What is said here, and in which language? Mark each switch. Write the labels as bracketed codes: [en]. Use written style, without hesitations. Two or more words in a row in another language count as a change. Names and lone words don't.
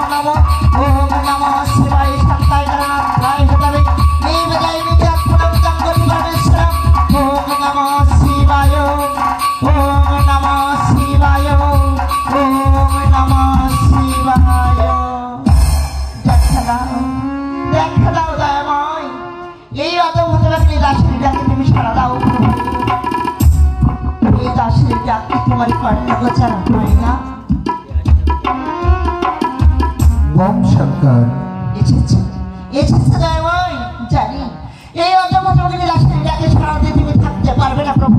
[sa] नमो ओम नमः शिवाय शक्ताय गणाय हतवे देव जय विद्यात्मनं गंगोत्री परमेश्वरम ओम नमः शिवाय ओम नमः शिवाय ओम नमः शिवाय। [bn] দেখলা দয়াময় এই অদম হতে দাসের ডাকে তুমি সাড়া দাও। এই দাসের ডাকে তোমার কর্ণ গোচর হয় না। ওম শঙ্কর। এসেছে দয়াময়, জানি এই অদম হতে দাসের ডাকে সাড়া দিয়ে তুমি থাকতে পারবে না প্রভু।